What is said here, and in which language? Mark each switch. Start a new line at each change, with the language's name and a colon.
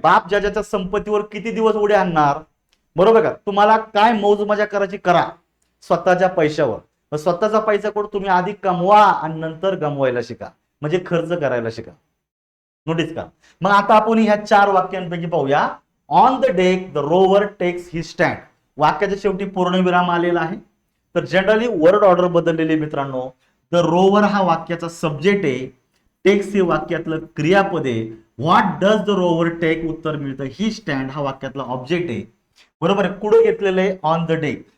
Marathi: बाप ज्याच्या संपत्तीवर किती दिवस उडे आणणार? बरोबर का? तुम्हाला काय मौज मजा करायची करा स्वतःच्या पैशावर. स्वतःचा पैसा करून तुम्ही आधी कमवा आणि नंतर गमवायला शिका, म्हणजे खर्च करायला शिका. नोटीस का? मग आता आपण ह्या 4 वाक्यांपैकी पाहूया.
English: On the deck the rover takes he stand.
Marathi: वाक्याच्या शेवटी पूर्णविराम आलेला आहे. तर जनरली वर्ड ऑर्डर बदललेली मित्रांनो. द रोवर हा वाक्याचा सब्जेक्ट आहे, टेक्स हे वाक्यातलं क्रियापद आहे,
English: what does the rover take
Marathi: उत्तर मिळतं, ही स्टँड हा वाक्यातला ऑब्जेक्ट आहे. बरोबर आहे. कुठे घेतलेलं आहे?
English: On the deck.